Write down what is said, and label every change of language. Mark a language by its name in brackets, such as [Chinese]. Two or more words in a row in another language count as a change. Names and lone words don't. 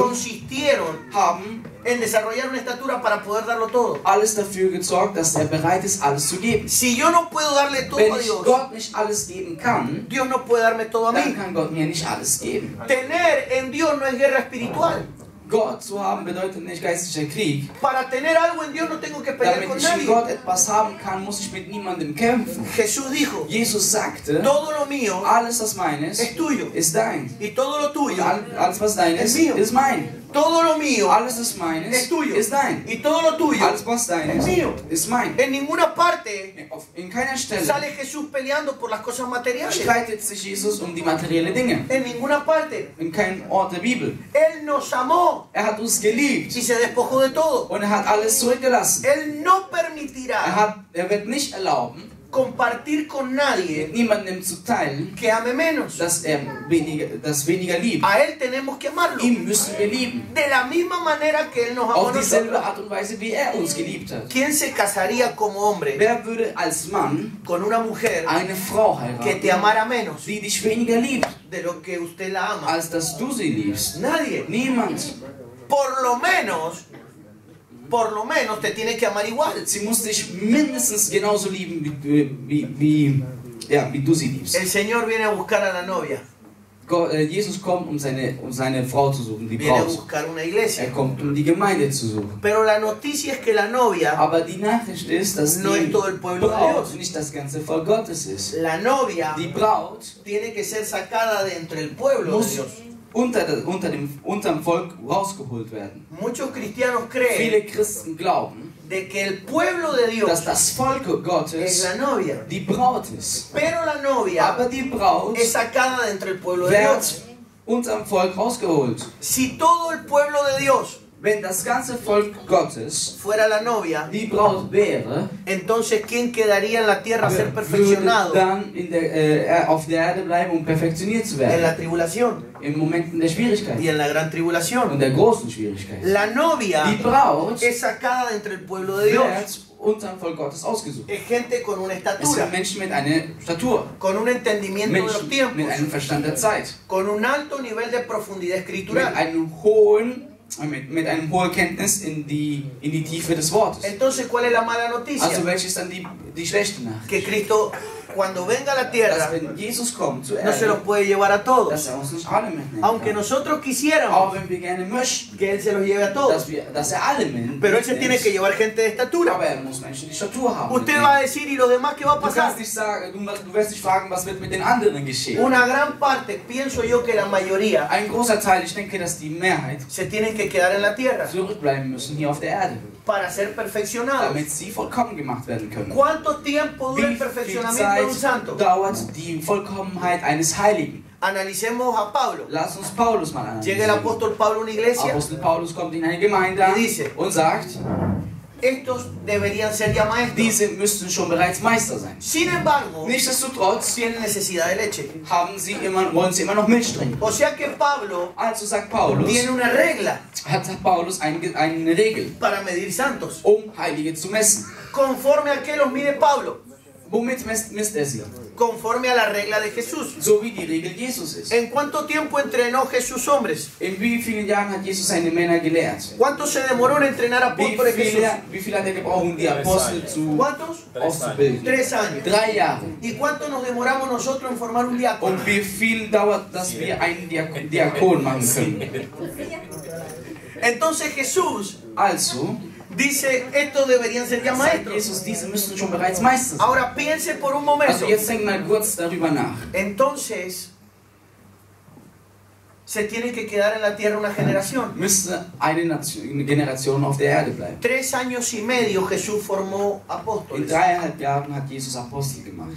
[Spanish] consistieron [German] haben [Spanish] en desarrollar una estatura para poder darlo todo. [German] alles dafür gesorgt, dass er bereit ist, alles zu geben. [Spanish] Si yo no puedo darle todo [German] Wenn [Spanish] a [German] ich [Spanish] Dios, [German] Gott nicht alles geben kann, [Spanish] Dios no puede darme todo a [German] dann [Spanish] mí. [German] kann Gott mir nicht alles geben. [Spanish] Tener en Dios no es guerra espiritual. [German] Gott zu haben bedeutet nicht geistlicher Krieg. [Spanish] Para tener algo en Dios no tengo que pelear [German] Damit [Spanish] con [German] ich in [Spanish] nadie. [German] Gott etwas haben kann, muss ich mit niemandem kämpfen. [Spanish] Jesús dijo, [German] Jesus sagte, [Spanish] todo lo mío [German] alles was meines [Spanish] es tuyo [German] ist dein. [Spanish] y todo lo [German] Und [Spanish] tuyo, [German] alles was dein [Spanish] Es [German] ist, [Spanish] mío. [German] ist mein. [Spanish] todo lo mío [German] Alles was meines [Spanish] es tuyo [German] ist dein. [Spanish] y todo lo tuyo. [German] Alles was dein [Spanish] Es mío. [German] ist mein. [Spanish] En ninguna parte [German] In keiner Stelle [Spanish] sale Jesús peleando por las cosas materiales. [German] streitet sich Jesus um die materiellen Dinge. [Spanish] En ninguna parte. [German] In keinem Ort der Bibel. [Spanish] Él nos amó [German] Er hat uns geliebt [Spanish] y se despojó de todo. [German] und er hat alles zurückgelassen. [Spanish] Él no permitirá [German] Er wird nicht erlauben, [Spanish] compartir con nadie [German] mit niemandem zu teilen, [Spanish] que ame menos. [German] dass er weniger liebt. [Spanish] A Él tenemos que amarlo. [German] Ihn müssen wir lieben. [Spanish] De la misma manera que Él nos amó a [German] Auf dieselbe [Spanish] nosotros. [German] Art und Weise, wie er uns geliebt hat. [Spanish] ¿Quién se casaría como hombre [German] Wer würde als Mann [Spanish] con una mujer [German] eine Frau [Spanish] que te [German] heiraten, [Spanish] amara menos [German] die dich weniger liebt, [Spanish] de lo que usted la ama? [German] als dass du sie liebst? [Spanish] Nadie. [German] Niemand. [Spanish] Por lo menos te tiene que amar igual. [German] Sie muss dich mindestens genauso lieben, wie du sie liebst. [Spanish] El Señor viene a buscar a la novia. [German] Jesus kommt, um seine Frau zu suchen, die [Spanish] Viene a [German] Braut. [Spanish] buscar una iglesia. [German] Er kommt, um die Gemeinde zu suchen. [Spanish] Pero la noticia es que la novia [German] Aber die Nachricht ist, dass [Spanish] no es [German] die [Spanish] todo el pueblo de [German] Braut [Spanish] Dios. [German] nicht das ganze Volk Gottes ist. [Spanish] La novia [German] Die Braut [Spanish] tiene que ser sacada de entre el pueblo de [German] muss [Spanish] Dios. [German] unterm Volk rausgeholt werden. [Spanish] Muchos cristianos creen [German] Viele Christen glauben, [Spanish] de que el pueblo de [German] dass [Spanish] Dios [German] das Volk [Spanish] es [German] Gottes [Spanish] la novia. [German] die Braut ist. [Spanish] Pero la novia [German] Aber die Braut [Spanish] es sacada de entre el pueblo de Dios. [German] wird unterm Volk rausgeholt. [Spanish] Si todo el pueblo de Dios [German] Wenn das ganze Volk Gottes [Spanish] fuera la novia, [German] die Braut wäre, [Spanish] entonces ¿quién quedaría en la tierra a ser [German] würde [Spanish] perfeccionado? [German] dann auf der Erde bleiben, um perfektioniert zu [Spanish] En [German] werden. [Spanish] la tribulación [German] In Momenten der Schwierigkeit [Spanish] y en la gran [German] und [Spanish] tribulación. [German] der großen Schwierigkeit. [Spanish] La novia [German] Die Braut [Spanish] es sacada de entre el pueblo de Dios. [German] wird unterm Volk Gottes ausgesucht. [Spanish] Es gente con una [German] Es [Spanish] estatura, [German] sind Menschen mit einer Statur, [Spanish] con un entendimiento de los [German] Menschen [Spanish] tiempos, [German] mit einem Verstand der Zeit, [Spanish] con un alto nivel de profundidad escritural. [German] mit einem hohen Kenntnis in die Tiefe des Wortes. [Spanish] Entonces, ¿cuál es la mala [German] Also [Spanish] noticia? [German] welche ist dann die schlechte Nachricht? [Spanish] Que Cristo cuando venga a la [German] dass [Spanish] tierra, [German] wenn Jesus kommt zur [Spanish] no se los [German] Erde, [Spanish] puede llevar a todos. [German] dass uns nicht alle mitnehmen [Spanish] Aunque [German] kann. [Spanish] nosotros quisiéramos [German] Auch wenn wir gerne möchten, [Spanish] que Él se los lleve a todos. [German] dass alle mitnimmt. [Spanish] Pero Él se tiene que llevar gente de estatura. [German] Aber er muss Menschen die Statur haben. [Spanish] Usted va a decir, ¿y los demás qué va a [German] Du [Spanish] pasar? [German] kannst nicht sagen, du wirst dich fragen, was wird mit den anderen geschehen. [Spanish] Una gran parte, pienso yo que la mayoría, [German] Ein großer Teil, ich denke, dass die Mehrheit [Spanish] se tienen que quedar en la tierra [German] zurückbleiben müssen hier auf der Erde, [Spanish] para ser perfeccionados. [German] damit sie vollkommen gemacht werden können. [Spanish] ¿Cuánto tiempo dura [German] Wie [Spanish] el [German] viel [Spanish] perfeccionamiento de un [German] Zeit [Spanish] santo? [German] dauert die Vollkommenheit eines Heiligen? [Spanish] Analicemos a Pablo. [German] Lass uns Paulus mal [Spanish] Llega el [German] ansehen. [Spanish] apóstol Pablo a una iglesia. [German] Apostel Paulus kommt in eine Gemeinde [Spanish] Y dice, [German] und sagt, [Spanish] estos deberían ser ya maestros. [German] diese müssten schon bereits Meister sein. [Spanish] Sin embargo, [German] Nichtsdestotrotz [Spanish] tienen necesidad de leche. [German] wollen sie immer noch Milch trinken. [Spanish] O sea que Pablo [German] Also sagt Paulus, [Spanish] tiene una regla [German] hat Paulus eine Regel, [Spanish] para medir santos. [German] Heilige zu messen. [Spanish] Conforme a qué los mide Pablo. [German] Womit misst er sie? [Spanish] Conforme a la regla de Jesús. [German] So wie die Regel Jesus ist. [Spanish] ¿En cuánto tiempo entrenó Jesús hombres? [German] In wie vielen Jahren hat Jesus seine Männer gelehrt? [Spanish] ¿Cuánto se demoró en entrenar apóstoles Jesús? [German] Wie viel hat er gebraucht, um die Apostel [Spanish] ¿Cuántos? [German] auszubilden? [Spanish] 3 años. [German] 3 Jahre. [Spanish] ¿Y cuánto nos demoramos nosotros en formar un diácono? [German] Und wie viel dauert, dass wir einen Diakon machen können? [Spanish] Entonces Jesús [German] Also, [Spanish] dice, estos deberían ser ya [German] sagt [Spanish] maestros. [German] Jesus, diese müssen schon bereits Meister sein. [Spanish] Ahora piense por un momento. [German] Also jetzt denk mal kurz darüber nach. [Spanish] Entonces, se tiene que quedar en la tierra una generación. [German] Müsste eine Generation auf der Erde bleiben. [Spanish] 3 años y medio Jesús formó [German] In [Spanish] apóstoles. [German] 3,5 Jahren hat Jesus Apostel gemacht.